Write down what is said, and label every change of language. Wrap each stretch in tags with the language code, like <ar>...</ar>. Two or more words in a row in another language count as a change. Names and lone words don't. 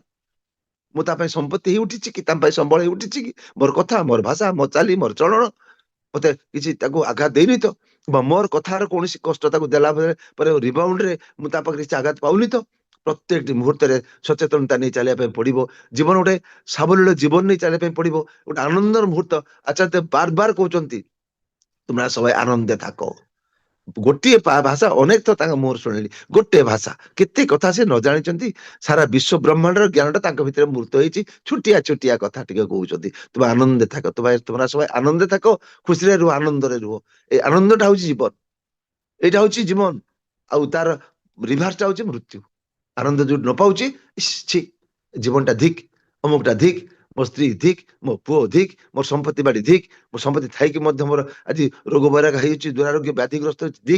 <or>ମୁଁ ତା ପାଇଁ ସମ୍ପତ୍ତି ହେଇ ଉଠିଛି କି, ତା ପାଇଁ ସମ୍ବଳ ହେଇ ଉଠିଛି କି, ମୋର କଥା, ମୋର ଭାଷା, ମୋ ଚାଲି, ମୋର ଚଳନ ମତେ କିଛି ତାକୁ ଆଘାତ ଦେଇନି ତ, ବା ମୋର କଥାର କୌଣସି କଷ୍ଟ ତାକୁ ଦେଲା ପରେ ରିବାଉଣ୍ଡ ରେ ମୁଁ ତା ପାଖରେ କିଛି ଆଘାତ ପାଉନି ତ। ପ୍ରତ୍ୟେକଟି ମୁହୂର୍ତ୍ତରେ ସଚେତନତା ନେଇ ଚାଲିବା ପାଇଁ ପଡିବ। ଜୀବନ ଗୋଟେ ସାବଲୀଳ ଜୀବନ ନେଇ ଚାଲିବା ପାଇଁ ପଡିବ, ଗୋଟେ ଆନନ୍ଦର ମୁହୂର୍ତ୍ତ। ଆଚାର୍ଯ୍ୟ ବାର ବାର କହୁଛନ୍ତି</or> <bn>তোমরা সবাই আনন্দে থাকো।</bn> <or>ଗୋଟିଏ ଭାଷା ଅନେକ ଥର ତାଙ୍କ ମୁହଁରୁ ଶୁଣିଲି, ଗୋଟେ ଭାଷା କେତେ କଥା ସେ ନ ଜାଣିଛନ୍ତି। ସାରା ବିଶ୍ବ ବ୍ରହ୍ମାଣ୍ଡର ଜ୍ଞାନଟା ତାଙ୍କ ଭିତରେ ମୃତ ହେଇଛି। ଛୋଟିଆ ଛୋଟିଆ କଥା ଟିକେ କହୁଛନ୍ତି, ତୁମେ</or> <bn>আনন্দে থাক, তোমরা সবাই আনন্দে থাক,</bn> <or>ଖୁସିରେ ରୁହ, ଆନନ୍ଦରେ ରୁହ। ଏଇ ଆନନ୍ଦଟା ହଉଛି ଜୀବନ, ଏଇଟା ହଉଛି ଜୀବନ। ଆଉ ତାର ରିଭର୍ସଟା ହଉଛି ମୃତ୍ୟୁ। ଆନନ୍ଦ ଯୋଉଠି ନ ପାଉଛି, ଛି ଜୀବନଟା ଧିକ୍, ଅମୁକଟା ଧିକ୍, ମୋ ସ୍ତ୍ରୀ ଧିକ୍, ମୋ ପୁଅ ଧିକ୍, ମୋର ସମ୍ପତ୍ତି ବାଡି ଧିକ୍, ମୋ ସମ୍ପତ୍ତି ଥାଇକି ମଧ୍ୟ ମୋର ଆଜି ରୋଗ ବୈରାଗ ହେଇଛି, ଦୁରାରୋଗ୍ୟ ବ୍ୟାଧିଗ୍ରସ୍ତ ହେଉଛି, ଧିକ୍।</or>